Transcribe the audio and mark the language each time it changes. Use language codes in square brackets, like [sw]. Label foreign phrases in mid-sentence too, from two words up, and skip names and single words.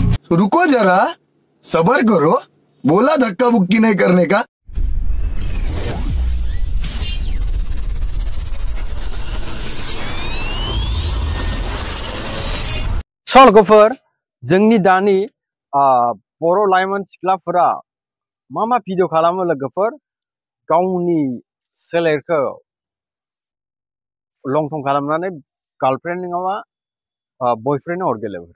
[hi] रुको जरा, सबर करो। बोला धक्का बुक्की नहीं करने का। [brx] सलगोफोर जोंनि दानि बर' लाइमोन सिख्लाफोरा मा भिडिअ खालामो लोगोफोर गावनि सोलेरखौ लंथं खालामनानै गार्लफ्रेन्ड नङाबा बयफ्रेन्ड हरगो लोगोफोर।